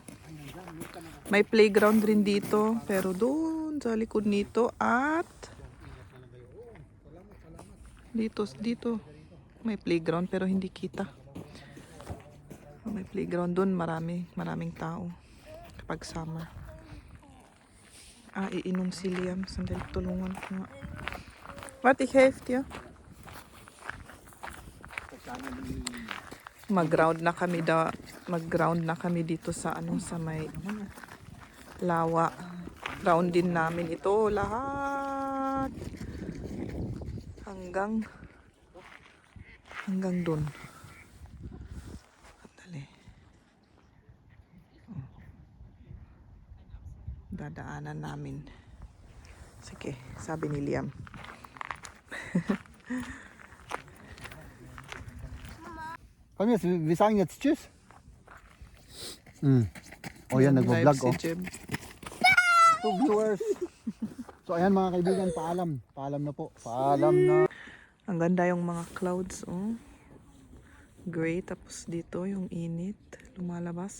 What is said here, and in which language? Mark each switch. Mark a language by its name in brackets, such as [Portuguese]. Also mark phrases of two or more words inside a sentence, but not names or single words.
[Filipino] May playground rin dito, pero doon sa likod nito at dito may playground pero hindi kita. May playground doon, maraming tao kapag summer. Iinom si Liam. Sandali, tulungan ko nga. [German] Warte, ich helfe dir. [Filipino] Mag-ground na kami dito sa sa may lawa. Ground din namin ito lahat. Hanggang doon. Dali. Dadaanan namin. Sige, sabi ni Liam. [German] Komm jetzt, wir sagen jetzt Tschüss. [Filipino] Oh yan, Live nagbablog si oh. Jeb. [English] So viewers. [Filipino] So ayan mga kaibigan, paalam. Paalam na po. Paalam na. Ang ganda yung mga clouds, oh. Gray, tapos dito yung init lumalabas.